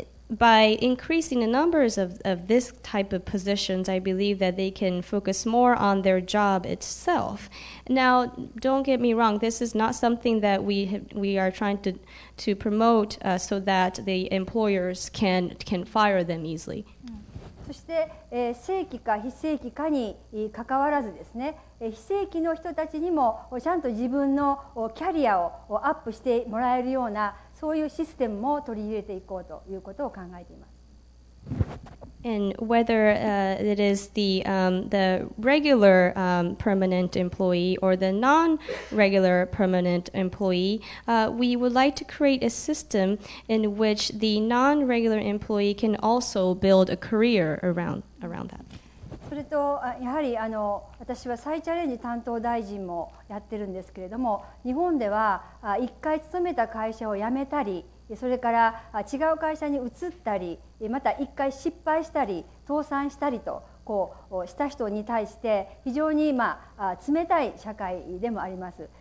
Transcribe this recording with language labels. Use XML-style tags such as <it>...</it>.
<en>By increasing the numbers of this type of positions, I believe that they can focus more on their job itself. Now, don't get me wrong, this is not something that we are trying to promote so that the employers can fire them easily.</en> <ja>そして、正規か非正規かにかかわらずですね、非正規の人たちにもちゃんと自分のキャリアをアップしてもらえるようなそういうシステムも取り入れていこうということを考えています。</ja> <en>And whether it is the regular permanent employee or the non-regular permanent employee, we would like to create a system in which the non-regular employee can also build a career around that.</en> <ja>それとやはり私は再チャレンジ担当大臣もやってるんですけれども、日本では一回勤めた会社を辞めたり、それから違う会社に移ったり、また一回失敗したり倒産したりとした人に対して非常に冷たい社会でもあります。</ja>